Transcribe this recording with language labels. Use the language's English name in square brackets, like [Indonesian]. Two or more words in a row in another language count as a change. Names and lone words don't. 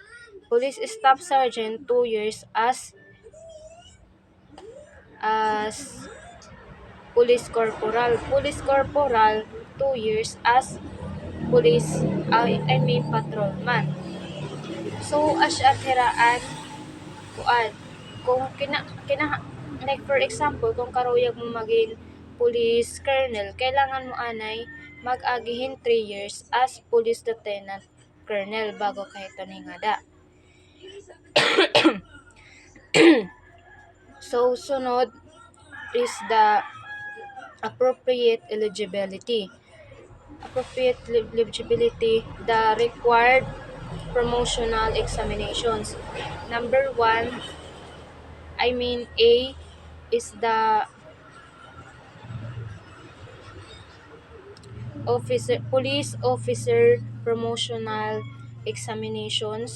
[English] Police staff sergeant, 2 years as police corporal. Police corporal, 2 years as police, patrolman. [Waray] So, as at hiraan, kuan, kung [English] like for example, [Waray] kung karuyag mo maging police colonel, kailangan mo anay mag-agihin [English] 3 years as police lieutenant colonel [Waray] bago kahit ningada. [English] So, sunod is the appropriate eligibility. Appropriate eligibility, the required promotional examinations. Number 1, A is the police officer promotional examinations.